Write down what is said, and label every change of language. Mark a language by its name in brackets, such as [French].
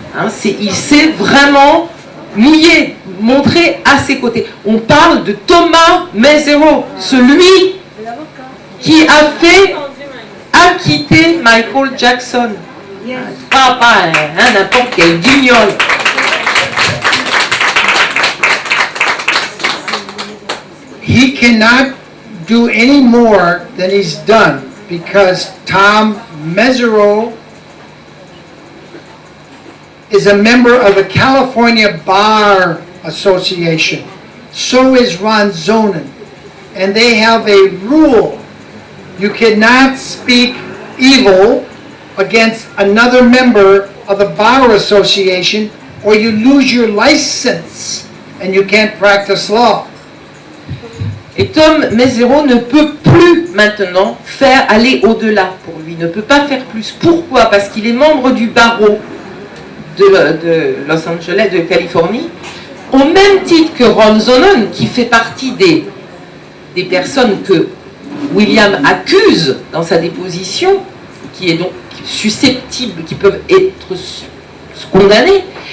[French] Hein, il s'est vraiment mouillé, montré à ses côtés. On parle de Thomas Mesereau, celui qui a fait acquitter Michael Jackson. Pas n'importe quel guignol. [English] He cannot do any more than he's done because Tom Mesereau is a member of the California Bar Association. So is Ron Zonen. And they have a rule You cannot speak evil against another member of the bar association, or you lose your license and you can't practice law. [French] Et Tom Mesereau ne peut plus maintenant aller au-delà pour lui, ne peut pas faire plus. Pourquoi? Parce qu'il est membre du barreau de Los Angeles, de Californie, au même titre que Ron Zonon, qui fait partie des personnes que William accuse dans sa déposition, qui est donc susceptible, qui peuvent être condamnés.